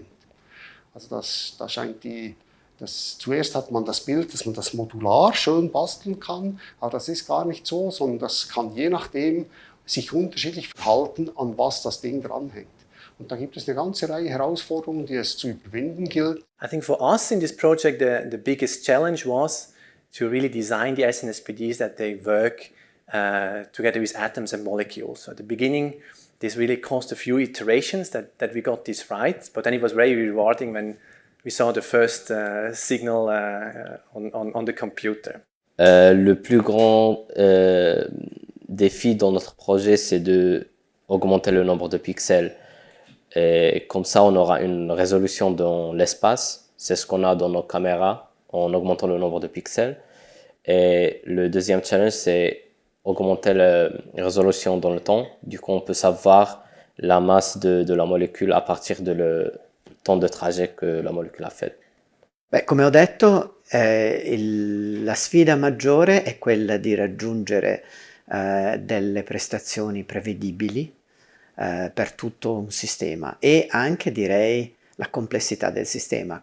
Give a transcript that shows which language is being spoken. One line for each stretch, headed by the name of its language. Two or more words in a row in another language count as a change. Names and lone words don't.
German: Also da scheint zuerst hat man das Bild, dass man das modular schön basteln kann, aber das ist gar nicht so, sondern das kann je nachdem sich unterschiedlich verhalten, an was das Ding dranhängt. Und da gibt es eine ganze Reihe Herausforderungen, die es zu überwinden gilt.
English: I think for us in this project, the biggest challenge was to really design the SNSPDs that they work together with atoms and molecules. So at the beginning, this really caused a few iterations that we got this right, but then it was very rewarding when we saw the first signal on the computer.
French: Le plus grand défi dans notre projet, c'est d'augmenter le nombre de pixels. Et comme ça, on aura une résolution dans l'espace. C'est ce qu'on a dans nos caméras en augmentant le nombre de pixels. Et le deuxième challenge, c'est augmenter la résolution dans le temps. Du coup, on peut savoir la masse de la molécule à partir de le temps de trajet que
Italian: la molécula ha fatto. Beh, come ho detto, la sfida maggiore è quella di raggiungere delle prestazioni prevedibili per tutto un sistema e anche, direi, la complessità del sistema.